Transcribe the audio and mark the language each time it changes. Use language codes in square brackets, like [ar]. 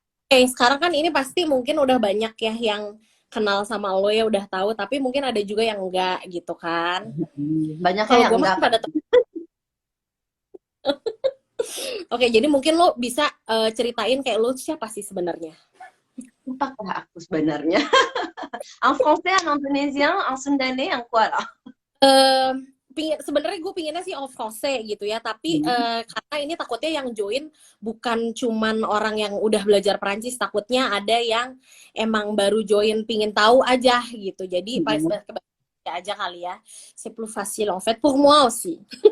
[id] Oke, sekarang kan ini pasti mungkin udah banyak ya yang kenal sama lo ya udah tahu, tapi mungkin ada juga yang enggak gitu kan. Banyaknya Kalau yang gue mah enggak kan? pada Oke, jadi mungkin lo bisa ceritain kayak lo siapa sih sebenarnya? Siapakah aku sebenarnya? [fr] En français, en indonésien, en sundanais, en quoi là? [id] Sebenarnya gue pinginnya sih of course gitu ya, tapi Hmm. karena ini takutnya yang join bukan cuman orang yang udah belajar Perancis, takutnya ada yang emang baru join pingin tahu aja gitu. Jadi paling Hmm. sebaiknya aja kali ya. [fr] C'est plus facile en fait pour moi aussi.